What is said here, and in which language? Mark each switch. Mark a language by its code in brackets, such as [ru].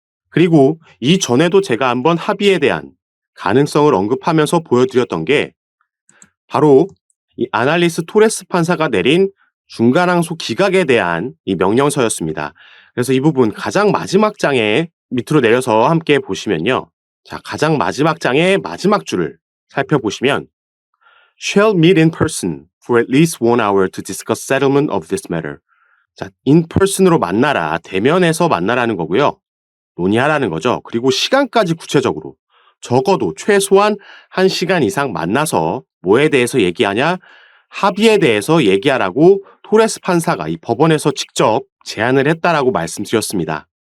[ko] 그리고 이전에도 제가 한번 합의에 대한 가능성을 언급하면서 보여드렸던 게 바로 이 아날리스 토레스 판사가 내린 중간항소 기각에 대한 이 명령서였습니다. 그래서 이 부분 가장 마지막 장에 밑으로 내려서 함께 보시면요. 자, 가장 마지막 장의 마지막 줄을 살펴보시면 [en] shall meet in person for at least 1 hour to discuss settlement of this matter. [ko] 자, [en] in person [ko] 으로 만나라, 대면에서 만나라는 거고요. 논의하라는 거죠. 그리고 시간까지 구체적으로 적어도 최소한 1시간 이상 만나서 뭐에 대해서 얘기하냐? 합의에 대해서 얘기하라고 토레스 판사가 이 법원에서 직접 제안을 했다라고 말씀드렸습니다.